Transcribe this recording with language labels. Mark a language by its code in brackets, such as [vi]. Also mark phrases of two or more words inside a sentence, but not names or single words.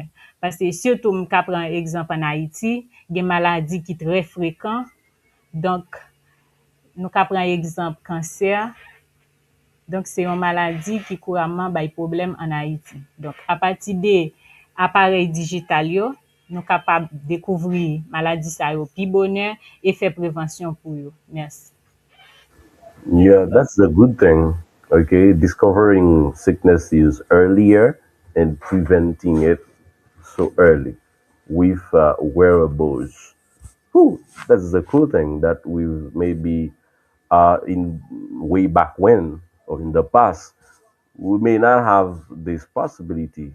[ht] Pase surtout m ka pran ekzamp an Haiti, gen maladi ki tre frekant, donk nou ka pran ekzamp kanser, donk se yon maladi ki kouramman bay problem an Haiti. Donk a pati de aparey digital yo, nou kapab dekouvri maladi sa yo pi bonè e fe prevensyon pou yo. Merci. [en] Yeah, that's the good thing. Okay, discovering sickness is earlier and preventing it so early with wearables. Whew, that's the cool thing that we've maybe in way back when or in the past we may not have this possibility.